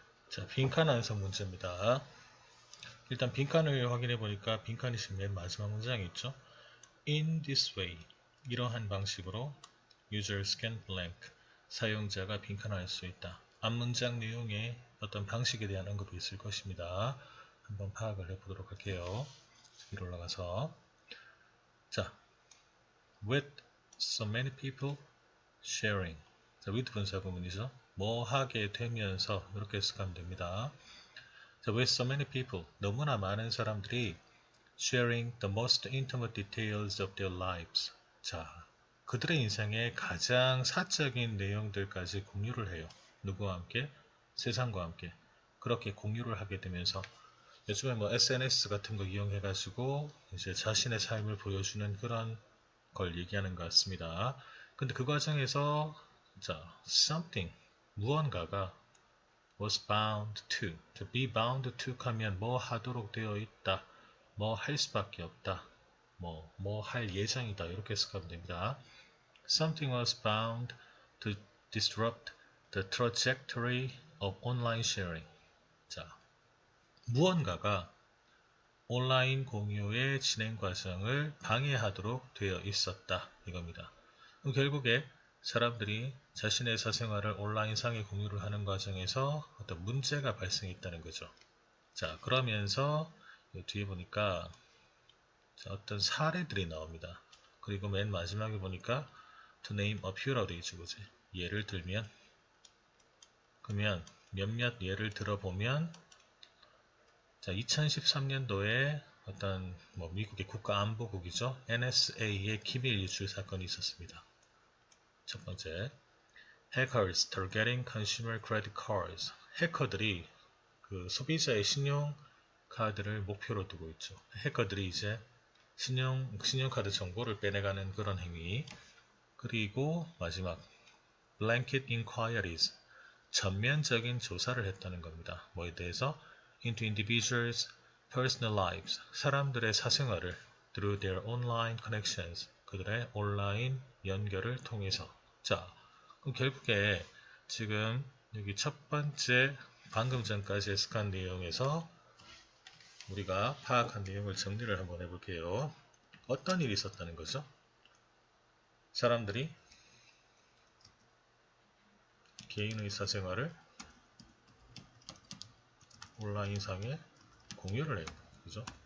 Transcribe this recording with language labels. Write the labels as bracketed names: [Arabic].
[Korean] 자, 빈칸 완성 문제입니다. 일단 빈칸을 확인해 보니까 빈칸이 지금 맨 마지막 문장에 있죠. [English] In this way, [Korean] 이러한 방식으로 [English] users can blank, [Korean] 사용자가 빈칸할 수 있다. 앞 문장 내용에 어떤 방식에 대한 언급이 있을 것입니다. 한번 파악을 해보도록 할게요. 위로 올라가서 [English] 자, with so many people sharing. [Korean] 자, with 분사 구문이죠. 뭐 하게 되면서 이렇게 해석하면 됩니다. [English] 자, with so many people, [Korean] 너무나 많은 사람들이 [English] sharing the most intimate details of their lives. [Korean] 자, 그들의 인생의 가장 사적인 내용들까지 공유를 해요. 누구와 함께? 세상과 함께. 그렇게 공유를 하게 되면서 요즘에 SNS 같은 거 이용해가지고 이제 자신의 삶을 보여주는 그런 걸 얘기하는 것 같습니다. 근데 그 과정에서 자, something, 무언가가 [English] was bound to, [Korean] be bound to 하면 뭐 하도록 되어 있다, 뭐 할 수밖에 없다, 뭐 할 예정이다, 이렇게 해석하면 됩니다. [English] Something was bound to disrupt the trajectory of online sharing. [Korean] 자, 무언가가 온라인 공유의 진행 과정을 방해하도록 되어 있었다, 이겁니다. 그럼 결국에 사람들이 자신의 사생활을 온라인상에 공유를 하는 과정에서 어떤 문제가 발생했다는 거죠. 자, 그러면서 뒤에 보니까 어떤 사례들이 나옵니다. 그리고 맨 마지막에 보니까 [English] to name a few [Korean] 라고 되어 있죠. 그치? 예를 들면, 그러면 몇몇 예를 들어보면, 자, 2013년도에 어떤 미국의 국가안보국이죠. NSA의 기밀 유출 사건이 있었습니다. [English] 첫 번째, Hackers targeting consumer credit cards. [Korean] 해커들이 그 소비자의 신용카드를 목표로 두고 있죠. 해커들이 이제 신용카드 정보를 빼내가는 그런 행위. 그리고 마지막, [English] Blanket inquiries. [Korean] 전면적인 조사를 했다는 겁니다. 뭐에 대해서? [English] Into individuals' personal lives. [Korean] 사람들의 사생활을 [English] through their online connections. [Korean] 그들의 온라인 연결을 통해서. 자, 그럼 결국에 지금 여기 첫 번째 방금 전까지 해석한 내용에서 우리가 파악한 내용을 정리를 한번 해볼게요. 어떤 일이 있었다는 거죠? 사람들이 개인의 사생활을 온라인상에 공유를 해요. 그죠?